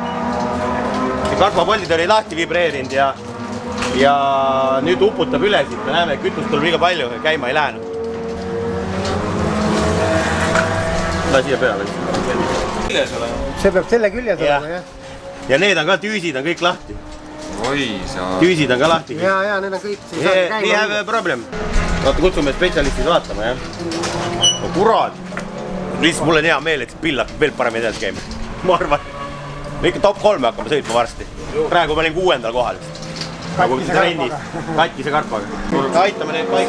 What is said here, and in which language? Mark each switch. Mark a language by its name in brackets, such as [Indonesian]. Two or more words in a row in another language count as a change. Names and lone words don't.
[Estonian] Karpapoldid oli lahti vibreerinud ja nüüd uputab üle siit. Me näeme, kütust tuleb liiga palju ja käima ei lähe. La siia peale. See peab selle küljes olema, jah. Ja need on ka tüüsid, on kõik lahti. Oi, sa... Tüüsid on ka lahti. Ja, need on kõik. [English] We have a problem. [Estonian] Vaata, kutsume spetsialistid vaatama, jah. No kurat. Lihtsalt mul on hea meel, et see pill hakkab veel paremini edasi käima. Ma arvan. Me ikka top 3 hakkame sõitma varsti. Praegu ma olin 6. kohal. Nagu trennis. Katkise karpaga. Aitame neid paika.